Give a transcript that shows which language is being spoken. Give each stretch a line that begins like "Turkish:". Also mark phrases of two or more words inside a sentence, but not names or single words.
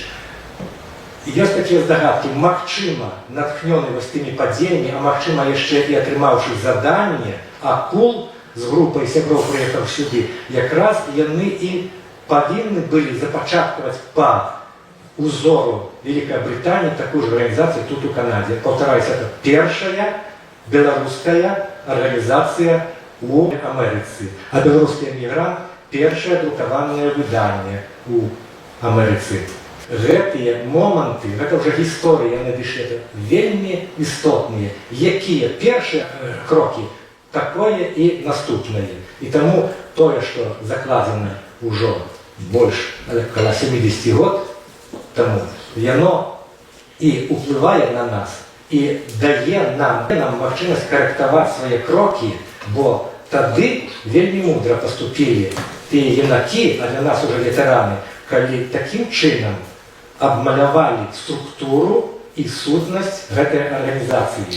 Belarusian: І ёсць такія здагадкі, магчыма, натхнёны вось тымі падзеямі, а магчыма яшчэ і атрымаўшы заданне, Акул з групай сяброў прыехаў сюды, якраз яны і павінны былі запачаткаваць па узору
Russian: Великой Британии такую же организацию тут у Канаде. Повторяюсь, это первая белорусская организация у Америцы. А белорусский эмигрант – первое друкованное выдание у Америцы.
Belarusian: Гэтыя моманты, гэта уже гісторыя, яны дышлі вельмі істотныя, якія першыя крокі, такое і наступнае. І таму тое, што закладзена ўжо больш каля 70 год, тому яно і уплывае на нас, і дае нам магчымасць карэктаваць свае крокі, бо тады вельмі мудра паступілі тыя юнакі, а для нас уже ветэраны, калі такім чынам абмалявалі структуру і сутнасць гэтай арганізацыі.